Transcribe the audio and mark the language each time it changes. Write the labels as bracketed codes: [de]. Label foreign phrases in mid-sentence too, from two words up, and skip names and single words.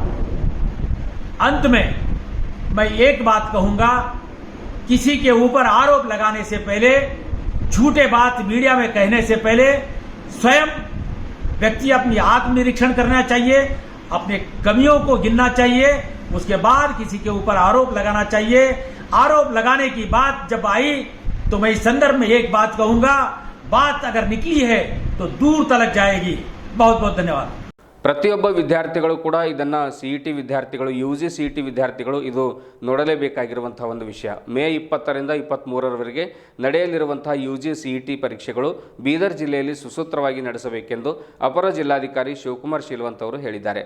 [hi] अंत में मैं एक बात कहूंगा, किसी के ऊपर आरोप लगाने से पहले, झूठे बात मीडिया में कहने से पहले स्वयं व्यक्ति अपनी आत्मनिरीक्षण करना चाहिए, अपने कमियों को गिनना चाहिए, उसके बाद किसी के ऊपर आरोप लगाना चाहिए। आरोप लगाने की बात जब आई तो मैं इस संदर्भ में एक बात कहूंगा, बात अगर निकली है तो दूर तक जाएगी। बहुत बहुत धन्यवाद। [kn] ಪ್ರತಿಯೊಬ್ಬ ವಿದ್ಯಾರ್ಥಿಗಳು ಕೂಡ ಇದನ್ನು CET ವಿದ್ಯಾರ್ಥಿಗಳು, UG CET ವಿದ್ಯಾರ್ಥಿಗಳು ಇದು ನೋಡಲೇಬೇಕಾಗಿರುವಂಥ ಒಂದು ವಿಷಯ. ಮೇ 20ರಿಂದ 23ರವರೆಗೆ ನಡೆಯಲಿರುವಂಥ UG CET ಪರೀಕ್ಷೆಗಳು ಬೀದರ್ ಜಿಲ್ಲೆಯಲ್ಲಿ ಸುಸೂತ್ರವಾಗಿ ನಡೆಸಬೇಕೆಂದು ಅಪರ ಜಿಲ್ಲಾಧಿಕಾರಿ ಶಿವಕುಮಾರ್ ಶೀಲವಂತ್ ಅವರು ಹೇಳಿದ್ದಾರೆ.